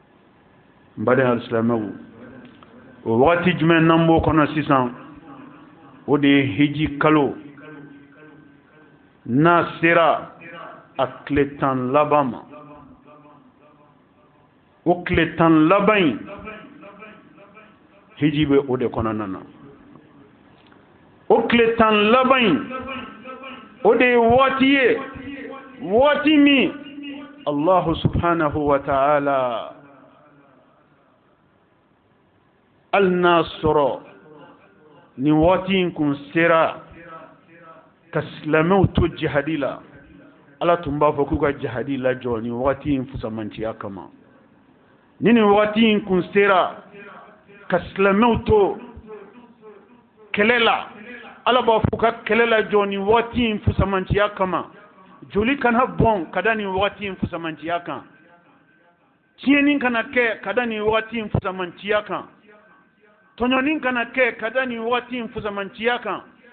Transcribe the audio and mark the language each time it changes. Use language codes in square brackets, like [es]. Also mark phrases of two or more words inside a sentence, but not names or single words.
[bm] n baden alisilamɛw o wagati jumɛn n'an b'o kɔnɔ sisan o de hiji kalo n'a sera a tile 10 laban ma o tile 10 laban in hiji bɛ o de kɔnɔna na o tile 10 laban in o de ye waati ye waati min [ar] الله سبحانه وتعالى [bm] al n'a sɔrɔ ni waati in kun sera ka silamɛw to jihadi la Ala tun b'a fɔ k'u ka jihadi lajɔ ni waati in fusamantiya kama ni waati in kun sera ka silamɛw to kɛlɛ la Ala b'a fɔ ka kɛlɛ lajɔ ni waati in fusamantiya kama joli kana bɔn ka da ni waati in fusamantiya kan tiɲɛni kana kɛ ka da ni waati in fusamantiya kan tɔɲɔni kana kɛ ka da ni waati in fusamantiya kan